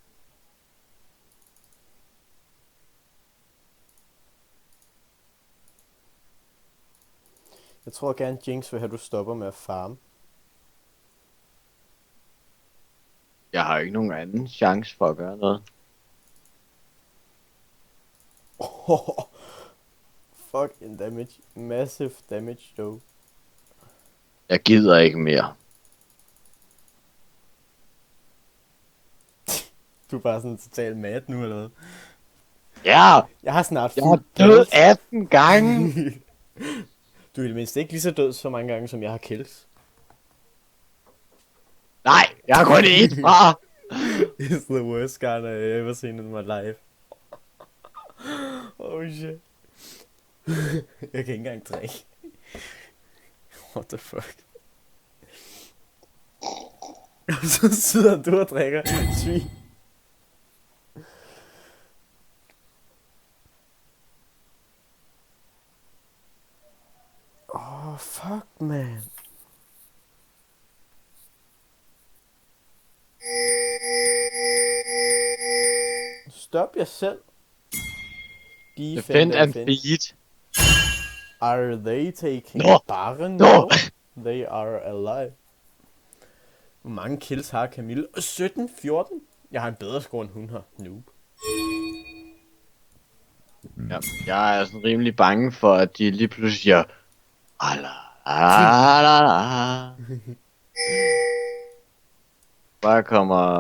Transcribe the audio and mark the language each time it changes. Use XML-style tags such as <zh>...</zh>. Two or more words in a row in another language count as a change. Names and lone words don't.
<da>Jeg tror gerne Jinx vil have, at du stopper med at farme. Jeg har ikke nogen anden chance for at gøre noget.</da> <en>Fucking damage. Massive damage though.</en> <da>Jeg gider ikke mere. Du er bare sådan total mad nu eller hvad? Ja! Jeg har snart Jeg har død 18 gange! Du er i det mindste ikke lige så død så mange gange, som jeg har kills. Nej, jeg har kun 1 fra!</da> <en>It's the worst Skarner I ever seen in my life. Oh shit.</en> <da>Jeg kan ikke engang drikke.</da> <en>What the fuck?</en> <da>Og så sidder du og drikker svin.</da> <en>Oh fuck man.</en> <da>Stop jer selv.</da> <en>Defend and feed. Are they taking No. barren? No. They are alive.</en> <da>Hvor mange kills har Camille? 17-14? Jeg har en bedre score end hun har. Noob. Ja, jeg er sådan rimelig bange for, at de lige pludselig siger... Alalala. Bare kommer...</da>